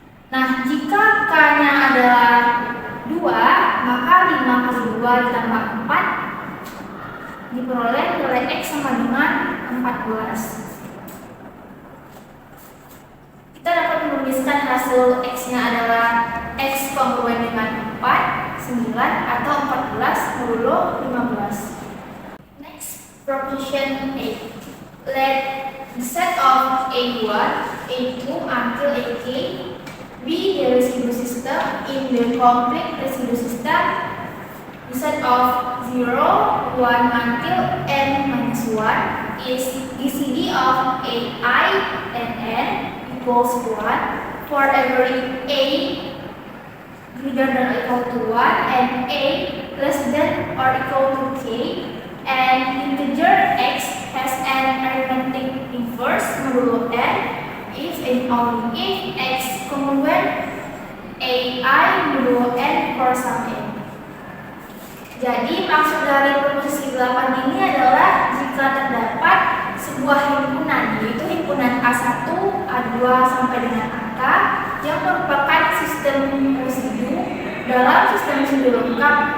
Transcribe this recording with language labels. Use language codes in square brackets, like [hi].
[id] Nah, jika K-nya adalah 2, maka 5 kali 2 ditambah 4 diperoleh nilai X sama dengan 14. Kita dapat menuliskan hasil X-nya adalah X kongruen dengan 4, 9, atau 14 modulo 15. [en] Next, proposition 8. Let the set of A1, A2 until AK be the residue system in the complete residue system. The set of 0, 1 until n-1 is GCD of AI and n equals 1 for every A greater than or equal to 1 and A less than or equal to K, and integer X has an arithmetic inverse modulo n if and only if X congruent AI modulo n for some n. [id] Jadi maksud dari proposisi 8 ini adalah jika terdapat sebuah himpunan, yaitu himpunan A1, A2 sampai dengan AK yang merupakan sistem residu dalam sistem residu lengkap